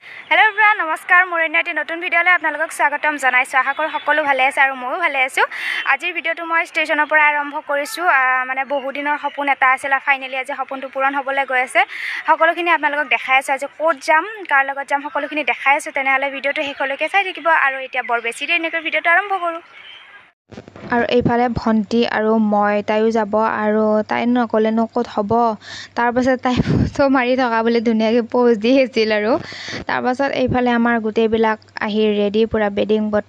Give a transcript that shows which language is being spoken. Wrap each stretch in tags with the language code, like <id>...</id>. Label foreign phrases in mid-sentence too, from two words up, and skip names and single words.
<en>hello everyone</en> <as>নমস্কাৰ মোৰ এটি নতুন ভিডিঅ'লৈ আপোনালোকক স্বাগতম জনাইছোঁ আশা কৰোঁ সকলো ভালে আছে আৰু ময়ো ভালে আছো আজিৰ ভিডিওটো মই ষ্টেচনৰ পৰা আৰম্ভ কৰিছো মানে বহু দিনৰ সপোন এটা আছিল ফাইনালি আজি সপোনটো পূৰণ হ'বলৈ গৈ আছে সকলোখিনি আপোনালোকক দেখাই আছো আজি কোট যাম কাৰ লগত যাম সকলোখিনি দেখাই আছো তেনেহলে ভিডিওটো শেষলৈকে চাই থাকিব আৰু এতিয়া বৰ বেছি দেৰি নকৰি ভিডিওটো আৰম্ভ কৰো আৰু এইফালে ভন্টি আৰু মই তাইও যাব আৰু তাই নকলেনো ক'ত হ'ব তাৰ পাছত তাই ফটো মাৰি থকা বুলি ধুনীয়াকৈ পোজ দি আছিল আৰু তাৰ পাছত এইফালে আমাৰ গোটেইবিলাক আহি ৰেডি পুৰা বেডিং পত্ৰ</as>